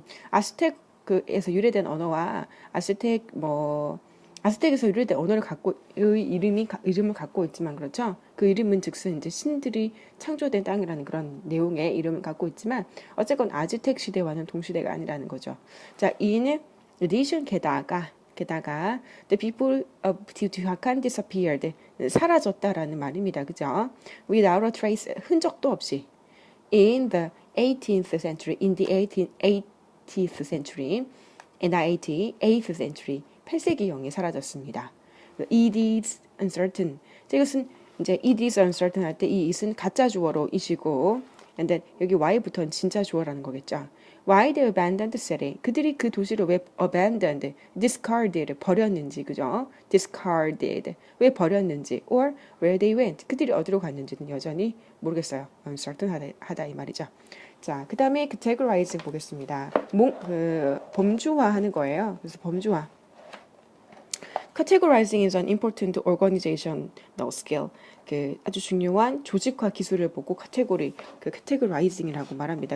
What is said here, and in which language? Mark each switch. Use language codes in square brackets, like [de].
[ko] 아즈텍에서 유래된 언어와 아즈텍에서 유래된 언어를 이름을 갖고 있지만 그렇죠. 그 이름은 즉슨 이제 신들이 창조된 땅이라는 그런 내용의 이름을 갖고 있지만 어쨌건 아즈텍 시대와는 동시대가 아니라는 거죠. [en] 자, in addition 게다가 the people of Teotihuacan disappeared. [ko] 사라졌다라는 말입니다. 그죠? [en] Without a trace, [ko] 흔적도 없이. [en] In the 18th century, in the 18th century, in the 8th century, [ko] 8세기경에 사라졌습니다. [en] It is uncertain. [ko] 이것은 이제 [en] it is uncertain [ko] 할 때 이 it은 가짜 주어로 이시고, and then 여기 why부터는 진짜 주어라는 거겠죠. [en] Why they abandoned the city? [ko] 그들이 그 도시를 왜 abandoned, discarded, 버렸는지, 그죠? discarded, 왜 버렸는지, [en] or where they went, [ko] 그들이 어디로 갔는지는 여전히 모르겠어요. uncertain 하다 이 말이죠. 자, 그 다음에 categorize 보겠습니다. 범주화 하는 거예요. 그래서 범주화. [en] Categorizing is an important organizational skill. [ko] 아주 중요한 조직화 기술을 보고 categorizing이라고 말합니다.